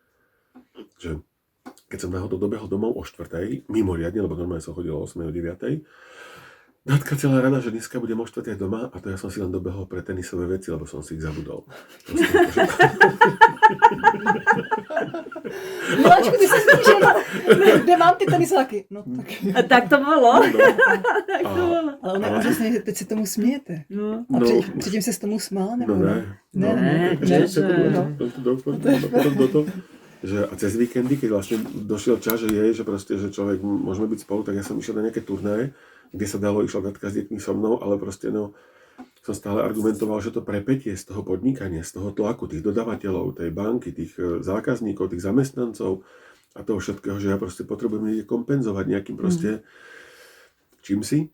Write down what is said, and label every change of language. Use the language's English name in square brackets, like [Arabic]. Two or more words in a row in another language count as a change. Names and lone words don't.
[Slovak] Že keď som náhodou dobehol domov o 4:00, mimoriadne, lebo normálne som chodil o 8:00, o 9:00, Datka celá rada, že dneska budem o 4:00 doma a to ja som si len dobehol pre tenisové veci, lebo som si ich zabudol. Miláčku, ty si spíš, kde mám ty tenisáky? No tak. A tak to bolo. Tak to bolo. [Czech] Ale ono je úžasné, že teď se tomu smějete. No. A předtím se s tomu smál, nebo No ne. [Slovak] Že a cez víkendy, keď vlastne došiel čas, že proste, že človek môžeme byť spolu, tak ja som išiel na nejaké turnaje, kde sa dalo, išla Datka s deťmi so mnou, ale proste som stále argumentoval, že to prepätie z toho podnikania, z toho tlaku, tých dodávateľov, tej banky, tých zákazníkov, tých zamestnancov a toho všetkého, že ja proste potrebujem niekde kompenzovať nejakým proste čímsi.